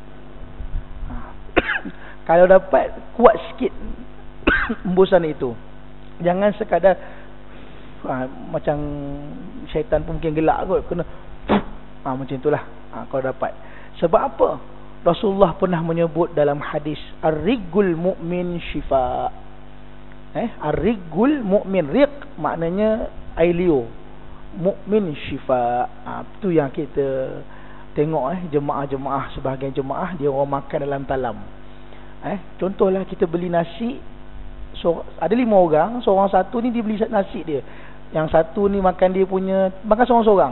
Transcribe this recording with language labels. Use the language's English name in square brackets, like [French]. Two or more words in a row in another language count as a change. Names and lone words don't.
[Malay] Kalau dapat kuat sikit hembusan itu. Jangan sekadar macam syaitan pun mungkin gelak kot, kena macam itulah kalau dapat. Sebab apa? Rasulullah pernah menyebut dalam hadis, [Arabic] ar-riggul mu'min syifa. Ar-riggul mu'min, [Malay] riq maknanya air liur, [Arabic] mu'min syifa. [Malay] Itu yang kita tengok jemaah-jemaah, sebahagian jemaah dia orang makan dalam talam. Contohlah kita beli nasi, ada 5 orang, seorang satu ni dia beli nasi dia, yang satu ni makan dia punya, makan seorang-seorang.